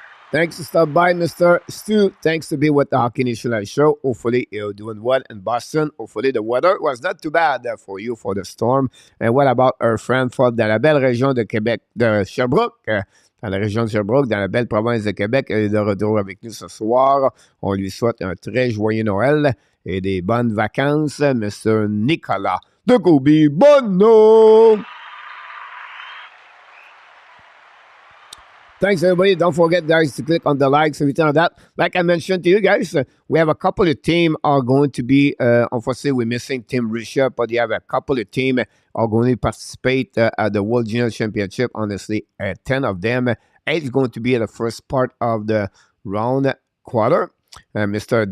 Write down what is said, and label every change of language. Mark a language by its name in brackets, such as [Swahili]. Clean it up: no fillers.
[English] Thanks to stop by, Mr. Stu. Thanks to be with the Hockey National Show. Hopefully you're doing well in Boston. Hopefully the weather was not too bad for you for the storm. And what about our friend from [French] la belle région de Québec, de Sherbrooke? Dans la région de Sherbrooke, dans la belle province de Québec. Elle est de retour avec nous ce soir. On lui souhaite un très joyeux Noël et des bonnes vacances, Mr. Nicolas de Kobe Bonneau. [English] Thanks, everybody. Don't forget, guys, to click on the likes, everything like that. Like I mentioned to you guys, we have a couple of teams are going to be, unfortunately, we're missing Team Russia, but you have a couple of teams are going to participate at the World Junior Championship. Honestly, 10 of them. 8 is going to be at the first part of the round quarter. Mr.